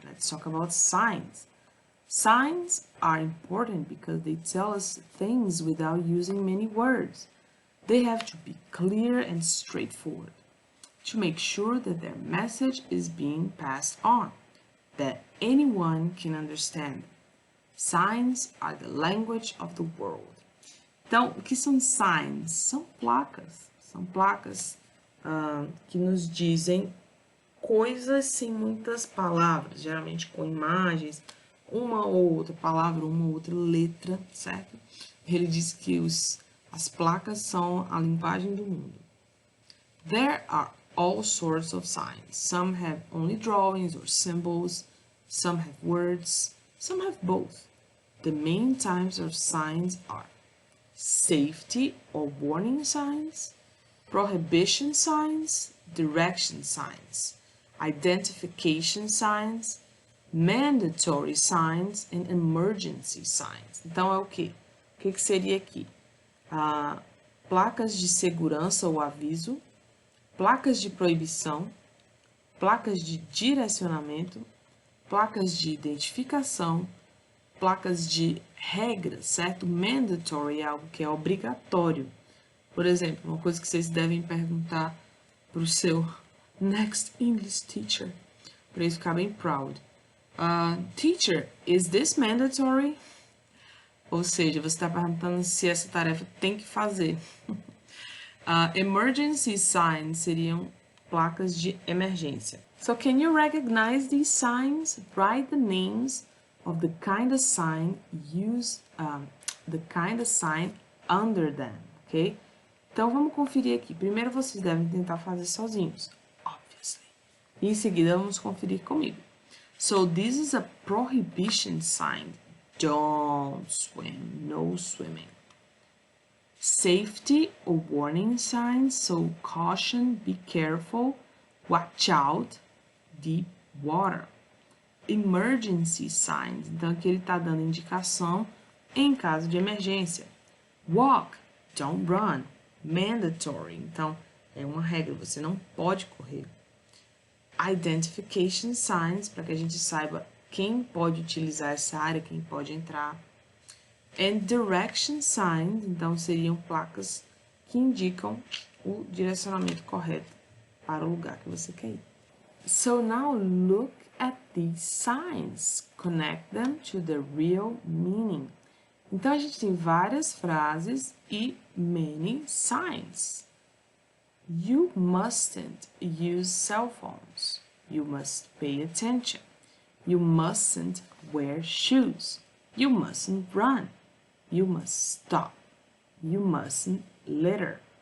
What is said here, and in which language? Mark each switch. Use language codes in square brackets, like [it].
[en] Let's talk about signs. Signs are important because they tell us things without using many words. They have to be clear and straightforward to make sure that their message is being passed on, that anyone can understand. Signs are the language of the world. [pt] Então, o que são signs? São placas. São placas que nos dizem coisas sem muitas palavras, geralmente com imagens, uma ou outra palavra, uma ou outra letra, certo? Ele diz que as placas são a linguagem do mundo. [en] There are all sorts of signs. Some have only drawings or symbols. Some have words. Some have both. The main types of signs are safety or warning signs, prohibition signs, direction signs, identification signs, mandatory signs, and emergency signs. [pt] Então, é o quê? O que seria aqui? Placas de segurança ou aviso, placas de proibição, placas de direcionamento, placas de identificação, placas de regras, certo? Mandatory é algo que é obrigatório. Por exemplo, uma coisa que vocês devem perguntar para o seu [en] next English teacher, [pt] para ele ficar bem proud. [en] Teacher, is this mandatory? [pt] Ou seja, você está perguntando se essa tarefa tem que fazer. [en] Emergency signs [pt] seriam placas de emergência. [en] So, can you recognize these signs? Write the names of the kind of sign under them, ok? [pt] Então, vamos conferir aqui. Primeiro, vocês devem tentar fazer sozinhos, obviously. E em seguida, vamos conferir comigo. [en] So, this is a prohibition sign. Don't swim, no swimming. Safety or warning signs, so caution, be careful, watch out, deep water. Emergency signs, [pt] então aqui ele está dando indicação em caso de emergência. [en] Walk, don't run. [pt] Mandatory, então é uma regra, você não pode correr. [en] Identification signs, [pt] para que a gente saiba quem pode utilizar essa área, quem pode entrar. [en] And direction signs, [pt] então seriam placas que indicam o direcionamento correto para o lugar que você quer ir. [en] So now look at these signs. Connect them to the real meaning. [pt] Então a gente tem várias frases e [en] many signs. You mustn't use cell phones. You must pay attention. You mustn't wear shoes. You mustn't run. You must stop. You mustn't litter.